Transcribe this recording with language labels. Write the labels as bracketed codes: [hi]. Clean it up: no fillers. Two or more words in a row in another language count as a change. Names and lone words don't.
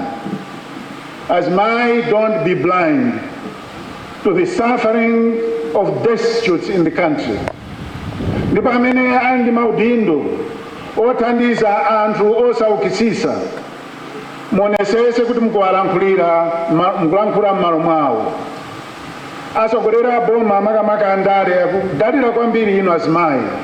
[ny] Azimayi, [en] don't be blind to the suffering of destitutes in the country. [ny] Ndipo amene ali ndi maudindo othandiza anthu osaukitsitsa, muonesese kuti mukuwalankhulira m'malo mwawo. Atsogoleri a boma makamaka andale akudalira kwambiri inu azimayi.